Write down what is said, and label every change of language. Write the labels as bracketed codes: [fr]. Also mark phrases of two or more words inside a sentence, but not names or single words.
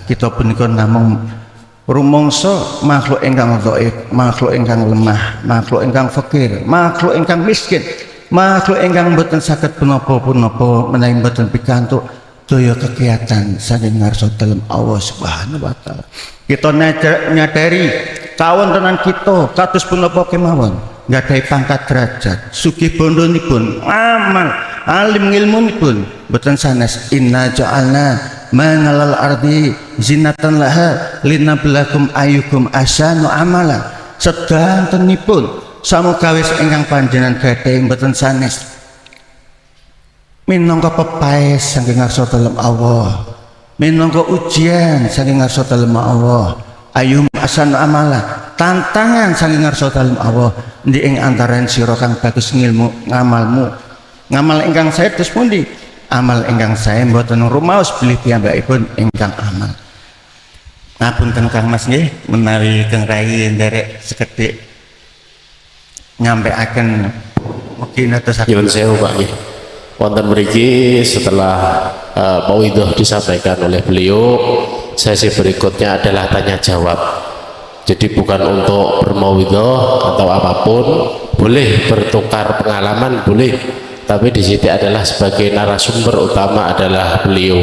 [jv] Kita punika namung rumangsa makhluk ingkang dhaif, makhluk ingkang lemah, makhluk ingkang fakir, makhluk ingkang miskin, makhluk ingkang boten saged punapa-punapa menawi boten pikantuk daya kegiatan saking ngarsa dalem Allah [ar] سبحانه وتعالى. [jv] Kita nyadari kawontenan kita kados punapa kemawon nggadahi pangkat derajat, sugih bondonipun, amal, alim ngilmunipun boten sanes. [ar] إنا جعلنا ما على الأرض زينة لها لنبلوكم أيكم أحسن عملا. [jv] Sedantenipun samukawis ingkang panjenengan gadahi boten sanes minangka pepaes saking ngarsa dalem Allah, minangka ujian saking ngarsa dalem Allah, [ar] أيهم أحسن عملا, [jv] tantangan saking ngarsa dalem Allah. Endi ing antaraning sira kang bagus ngilmu ngamalmu, ngamal ingkang sae terus pundi? Amal ingkang sae mboten rumaos bilih piyambakipun ingkang amal. Ngapunten Kang Mas nggih menawi Kang Rai nderek sekedhik nyampaiaken mugi netesaken. Nyuwun sewu Pak nggih. Wonten mriki [id] setelah mauidhah disampaikan oleh beliau, sesi berikutnya adalah tanya jawab. Jadi bukan untuk bermauidhah atau apapun, boleh bertukar pengalaman boleh, tapi di sini adalah sebagai narasumber utama adalah beliau.